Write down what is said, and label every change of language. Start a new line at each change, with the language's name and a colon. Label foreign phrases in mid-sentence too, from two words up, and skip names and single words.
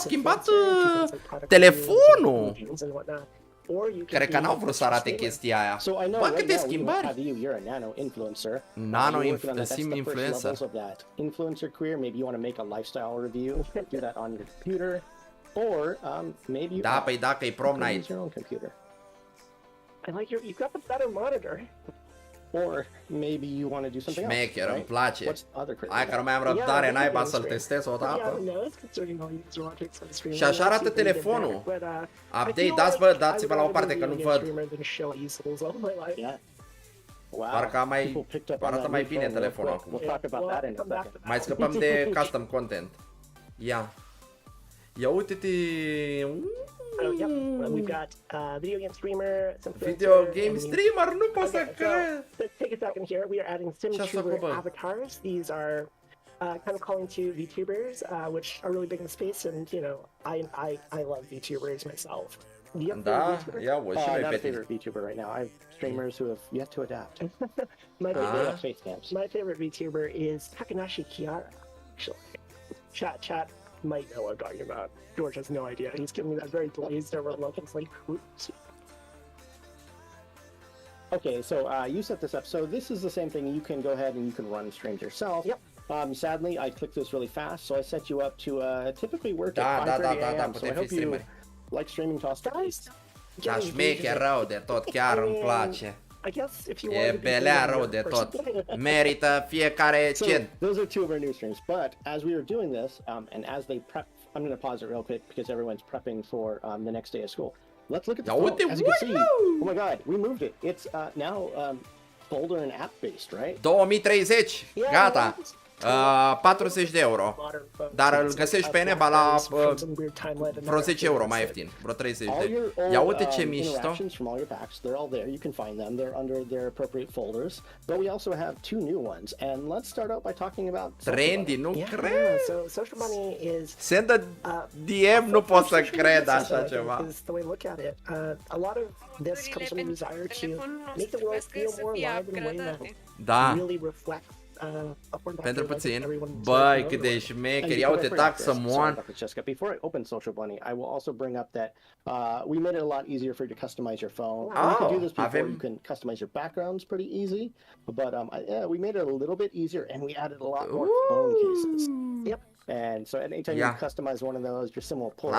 Romanian: ia uite, s-a schimbat telefonul! Cred că n-au vrut să arate chestia aia.
English: So I know
Romanian: Bă,
English: right
Romanian: câte
English: now we
Romanian: schimbări!
English: have you. You're a nano influencer. Sim influencer. Of that influencer career. Maybe you want to make a lifestyle review. Do that on your computer, or maybe you
Romanian: Da, păi dacă e
English: prom night. use your own computer. I like you've got the better monitor. Or maybe you want to do something else.
Romanian: Șmecher, îmi
English: right? place. What's other career?
Romanian: Hai că nu mai am răbdare, naiba să-l testez o dată. Și așa arată telefonul. Update, dați-vă la o parte că nu văd. Parcă arată mai bine telefonul acum. Mai scăpăm de
English: custom content.
Romanian: Ia. Ia uite-te.
English: We've got video game streamer, Video game streamer,
Romanian: nu pot să cred.
English: Take a second here. We are adding SimTuber avatars. These are kind of calling to VTubers, which are really big in the space, and you know, I love VTubers myself.
Romanian: Da, ia o și noi
English: not
Romanian: pe
English: a favorite VTuber right now. I have streamers who have yet to adapt. My favorite VTuber is Takanashi Kiara. Actually, chat might know what I'm talking about. George has no idea. He's giving me that very glazed over look. It's like, oops. Okay, so you set this up. So this is the same thing. You can go ahead and you can run streams yourself. Yep. Sadly, I clicked this really fast, so I set you up to typically work at 5:30 a.m. So I hope you like streaming to us.
Romanian: Da, șmecher rău de tot, chiar îmi place.
English: I guess if you
Romanian: E belea rău de tot. Merită fiecare cent.
English: Those are two of our new streams. But as we were doing this, and as they prep, I'm going to pause it real quick because everyone's prepping for the next day of school. Let's look at the phone. As you can see, oh my God, we moved it. It's now folder and app based, right?
Romanian: 2030, gata. 40 de euro. Dar îl găsești pe Neba la vreo 10 euro mai ieftin, vreo 30 de. Ia uite ce mișto.
English: From all your packs, they're all there. You can find them. They're under their appropriate folders. But we also have two new ones. And let's start out by talking about trendy,
Romanian: nu cred.
English: So social money is send a DM,
Romanian: nu pot să cred așa ceva.
English: Is the way to look at it. A lot of this comes from a desire to make the world feel more alive in a way that really reflects
Romanian: pentru puțin. Băi, cât de șmecher. Ia uite, taxă moan.
English: Before I open Social Bunny, I will also bring up that we made it a lot easier for you to customize your phone. You can do this before. You can customize your backgrounds pretty easy, but we made it a little bit easier, and we added a lot more phone cases. Yep. And so anytime you customize one of those, your sim will pull.